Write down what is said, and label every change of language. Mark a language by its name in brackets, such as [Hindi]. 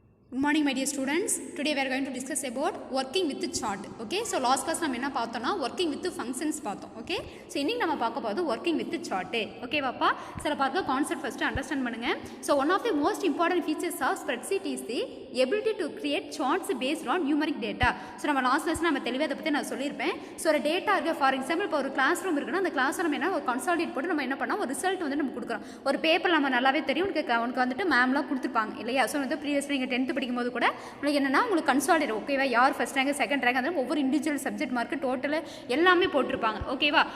[English] Good morning my dear students. Today we are going to discuss about working with the chart. Okay, so last class [Tamil] நம்ம என்ன பார்த்தோம்னா [English] working with the functions பார்த்தோம். Okay, so [Tamil] இன்னைக்கு நம்ம பார்க்க போறது [English] working with the chart. [Tamil] Okay வாப்பா, சில பாருங்க கான்செப்ட் ஃபர்ஸ்ட் அண்டர்ஸ்டாண்ட் பண்ணுங்க. [English] So one of the most important features of spreadsheet is the ability to create charts based on numeric data. [Tamil] So நம்ம லாஸ்ட் லெசன் நம்ம தெளிவாக அதை பற்றி நான் சொல்லியிருப்பேன். ஸோ ஒரு டேட்டா இருக்கு, ஃபார் எக்ஸாம்பிள் இப்போ ஒரு கிளாஸ் ரூம் இருக்குன்னா அந்த கிளாஸ் ரூம் என்ன ஒரு கன்சாலிடேட் போட்டு நம்ம என்ன பண்ணோம், ஒரு ரிசல்ட் வந்து நம்ம கொடுக்குறோம். ஒரு பேப்பர் நம்ம நல்லாவே தெரியும், உனக்கு வந்துட்டு மேம்லாம் கொடுத்துருப்பாங்க இல்லையா. ஸோ வந்து ப்ரீவியஸ் நீங்கள் 10th படிக்கும்போது கூட உங்களுக்கு என்னன்னா உங்களுக்கு கன்சாலிடேட் ஓகேவா, யார் ஃபர்ஸ்ட் ரேங்க் செகண்ட் ரேங்க் அந்த ஒவ்வொரு இண்டிவிஜுவல் சப்ஜெக்ட் மார்க் டோட்டல் எல்லாமே போட்டிருப்பாங்க ஓகேவா.